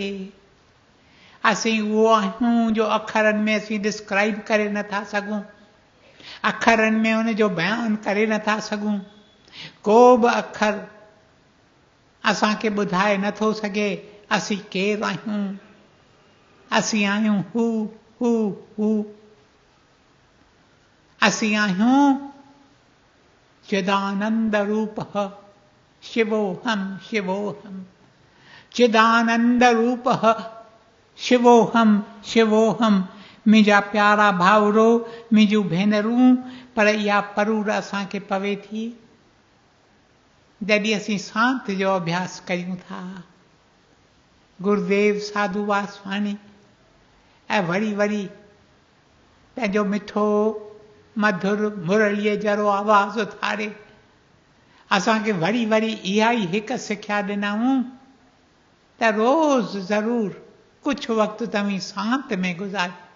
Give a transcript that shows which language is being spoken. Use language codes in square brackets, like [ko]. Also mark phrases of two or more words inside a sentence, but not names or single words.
[sd] असीं उहो आहियूं जो अखरनि में असीं डिस्क्राइब करे नथा सघूं, अखरनि में उन जो बयानु करे नथा सघूं। को बि अखर असांखे ॿुधाए नथो सघे असीं केरु आहियूं। असीं आहियूं हू हू हू। असीं आहियूं [sa] चिदानंद रूप शिवोहम शिवोहम। चिदानंद रूप शिवोहम शिवोहम। [sd] मुंहिंजा प्यारा भाउरो मुंहिंजूं भेनरूं, पर इहा परूर असांखे पवे थी जॾहिं असीं सांत जो अभ्यास कयूं था। गुरुदेव साधू वासवाणी ऐं वरी वरी पंहिंजो मिठो मधुर मुरलीअ जहिड़ो आवाज़ उथारे असांखे वरी वरी इहा ई हिकु सिख्या ॾिनऊं त रोज़ ज़रूरु कुझु वक़्तु तव्हीं सांत में गुज़ार।